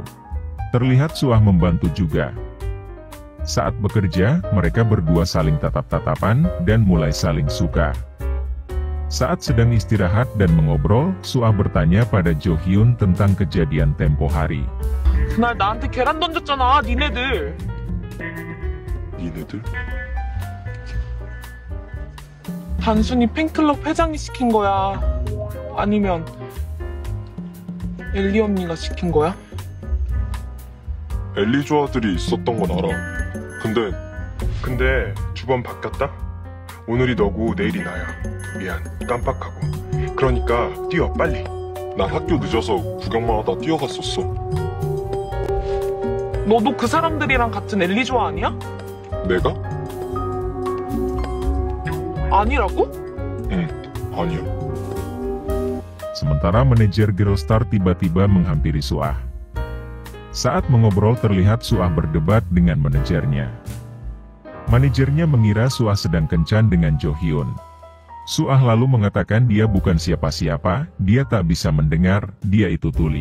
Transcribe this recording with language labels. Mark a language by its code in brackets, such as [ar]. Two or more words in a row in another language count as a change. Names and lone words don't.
[id] Terlihat Suah membantu juga. Saat bekerja, mereka berdua saling tatap-tatapan, dan mulai saling suka. Saat sedang istirahat dan mengobrol, Suah bertanya pada Jo Hyun tentang kejadian tempo hari. [ko] 그날 나한테 계란 던졌잖아, 니네들. 니네들? 단순히 팬클럽 회장이 시킨 거야? 아니면 엘리 언니가 시킨 거야? 엘리 조아들이 있었던 건 알아. 근데 주번 바뀌었다? 오늘이 너고 내일이 나야. 미안, 깜빡하고. 그러니까 뛰어, 빨리. 난 학교 늦어서 구경만 하다 뛰어갔었어. 너도 그 사람들이랑 같은 엘리 조아 아니야? 내가? 아니라고? 응, 아니야. [id] Sementara manajer Girlstar tiba-tiba menghampiri Suah. Saat mengobrol terlihat Suah berdebat dengan manajernya. Manajernya mengira Suah sedang kencan dengan Jo Hyun. Suah lalu mengatakan dia bukan siapa-siapa, dia tak bisa mendengar, dia itu tuli.